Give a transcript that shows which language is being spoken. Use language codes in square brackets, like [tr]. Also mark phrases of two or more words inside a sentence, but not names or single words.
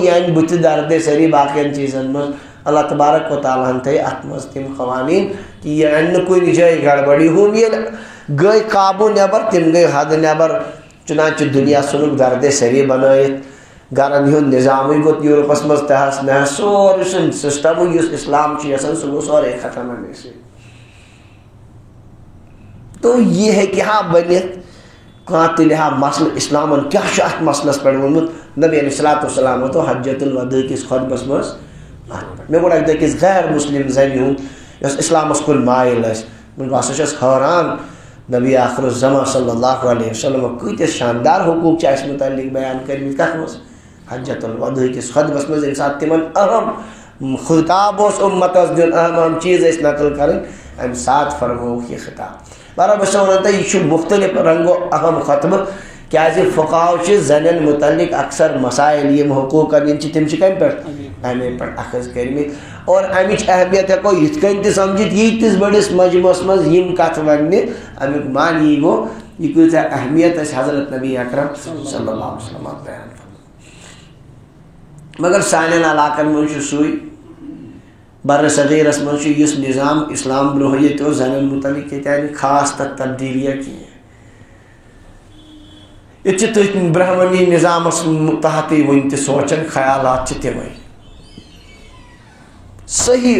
[ks] یہِ انہِ بٕتھِ دردے سٲری باقین چیٖزن منٛز [ar] اللہ تبارک و تعالیٰ [ks] ہن تھٲے اتھ منٛز تِم قوانیٖن کہِ یہِ انہِ نہٕ کُنہِ جایہِ گڑبڑی ہُم ییٚلہِ گٔے قابوٗ نٮ۪بر تِم گٔے حد نٮ۪بر چُنانچہِ دُنیا ژھُنُکھ دردے سٲری بنٲیِتھ گرن ہُنٛد نظامٕے گوٚو یوٗرپس منٛز تہس نہس سورُے سُہ سسٹمٕے یُس اسلام چھُ یژھان سُہ گوٚو سورُے ختم اَمے سۭتۍ تو یہ ہیٚکہِ ہا بٔنِتھ کانٛہہ تہِ لِہا مسلہٕ اِسلامن کیٛاہ چھُ اَتھ مسلس پٮ۪ٹھ ووٚنمُت نبی [ar] علیہ الصلوۃ والسلام [ks] تو [ar] حجۃ الوداع [ks] کِس خطبس منٛز مےٚ ووٚن اَکہِ دۄہ أکِس غیر مسلم زنہِ ہُنٛد یۄس اِسلامس کُن مایِل ٲسۍ بہٕ ہسا چھَس حٲران [ar] نبی آخر الزمان صلی اللہ علیہ وسلم [ks] کۭتیاہ شاندار حقوٗق چھِ اَسہِ مُتعلق بیان کٔرمٕتۍ کتھ منٛز [ar] حجۃ الوداع [ks] کِس خطبس منٛز ییٚمہِ ساتہٕ تِمن اہم خطاب اوس اُمتس دیُن اہم چیٖز ٲسۍ نقل کرٕنۍ اَمہِ ساتہٕ فرمووُکھ یہِ خطاب برابر بہٕ چھُسو وَنان تۄہہِ یہِ چھُ مُختلف رنگو اہم خطبہٕ کیٛازِ فقہاو چھِ زنٮ۪ن مُتعلق اکثر مسائل یِم حقوٗقن یِم چھِ تِم چھِ کمہِ پٮ۪ٹھ اَمے پٮ۪ٹھ اخذ کٔرمٕتۍ اور اَمِچ اہمیت ہٮ۪کو یِتھ کٔنۍ تہِ سمجھِتھ ییٖتِس بٔڑِس مجمس منٛز یِم کتھٕ وننہِ امیُک معنی گوٚو یہِ کۭژاہ اہمیت اَسہِ حضرت [ar] نبی اکرم صلی اللہ علیہ وسلم [ks] بیان مگر سانٮ۪ن علاقن منٛز چھُ سُے برِ صغیٖرس منٛز چھُ یُس نظام اسلام برونٛہہ ییٚتہِ اوس زنٮ۪ن مُتعلق ییٚتہِ آیہِ نہٕ خاص تتھ تبدیٖلیہ کینٛہہ ییٚتہِ چھِ تٔتھۍ برہمنی نظامس تحتٕے وُنہِ تہِ سونٛچان خیالات چھِ تِمے صحیح